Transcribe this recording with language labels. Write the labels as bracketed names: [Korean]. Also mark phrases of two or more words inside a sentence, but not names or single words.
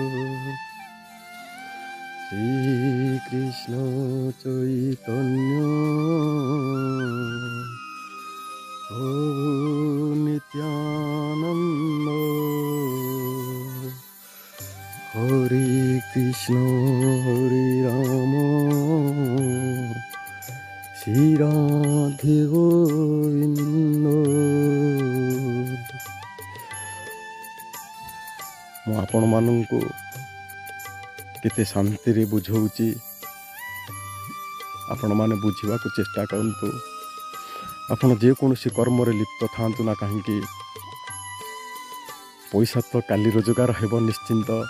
[Bangla] শ্রীকৃষ্ণ চৈতন্য প্রভু নিত্যানন্দ হরে কৃষ্ণ হরে রাম শ্রী রাধে গোবিন্দ। [Odia] ମୁଁ ଆପଣମାନଙ୍କୁ କେତେ ଶାନ୍ତିରେ ବୁଝାଉଛି, ଆପଣମାନେ ବୁଝିବାକୁ ଚେଷ୍ଟା କରନ୍ତୁ। ଆପଣ ଯେକୌଣସି କର୍ମରେ ଲିପ୍ତ ଥାଆନ୍ତୁ ନା କାହିଁକି, ପଇସା ତ କାଲି ରୋଜଗାର ହେବ ନିଶ୍ଚିନ୍ତ।